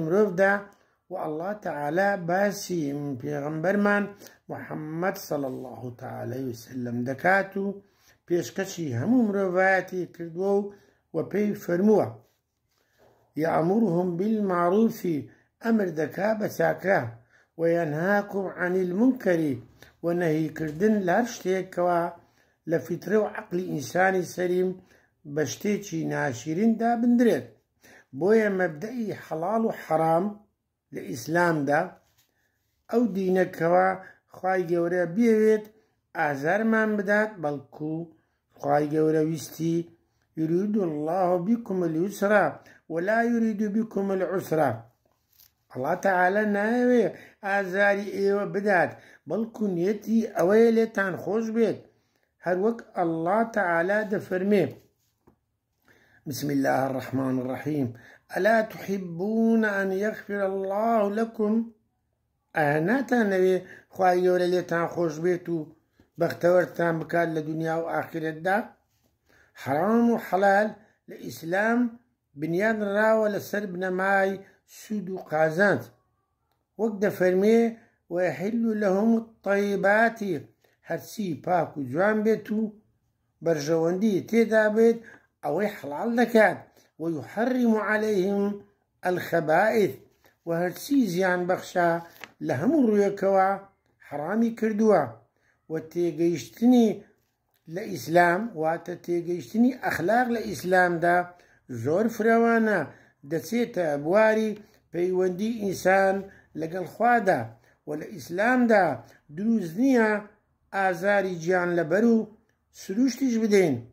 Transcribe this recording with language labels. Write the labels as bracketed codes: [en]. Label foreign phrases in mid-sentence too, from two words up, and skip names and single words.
[ckb] مرۆڤدا و ئەڵڵا تەعالا باسی پێغەمبەرمان محەممەد [ar] صلی الله تعالی وسلم [ckb] دەکات و پێشکەشی هەموو مرۆڤایەتی کردووە و پێی فەرمووە: [ar] یەأموروهم بالمعروف، [ckb] ئەمر دەکا بە چاکە، و [ar] یەنهاکم عن المنکر، [ckb] و نەهیکردن لە هەر شتێکەوە لە فیترە و عەقلی ئینسانی سەلیم بە شتێکی ناشریندا بندرێت. بۆیە مەبدەئی حەڵاڵ و حەرام لە ئیسلامدا ئەو دینەکەوە خوای گەورە بێوێت ئازارمان بدات، بەڵکو خوای گەورە ویستی: [ar] يريد الله بكم اليسر ولا يريد بكم العسر. الله تعالى [ckb] ناوێ ئازاری ئێوە بدات، بەڵکو نیەتی ئەوەیە لێتان خۆش بێت، هەروەک [ar] الله تعالى [ckb] دەفەرمێ: [ar] بسم الله الرحمن الرحيم ألا تحبون أن يغفر الله لكم. [ckb] ناتانەوێ خوای گەورە لێتان خۆش بێت و بەختەوەرتان بکات لە دنیا و ئاخرەتدا؟ حرام و حەلال لە ئیسلام بنیان راوە لەسەر بنەمای سود و قازانج، وەک دەفەرمێ: [ar] ويحل لهم الطيبات، [ckb] هەرچی پاک و جوان بێت و بەرژەوەندی تێدا بێت ئەوەی حەڵال دەکات، [ar] ويحرم عليهم الخبائث، [ckb] و هەرچی زیان بەخشە لە هەموو ڕوویەکەوە حەرامی کردووە. و تێگەیشتنی لە ئیسلام واتە تێگەیشتنی ئەخلاق لە ئیسلامدا زۆر فراوانە، دەچێتە بواری پەیوەندی ئینسان لەگەڵ خوادا، و لە ئیسلامدا دروست نییە ئازاری گیان لەبەر و سروشتیش بدەین.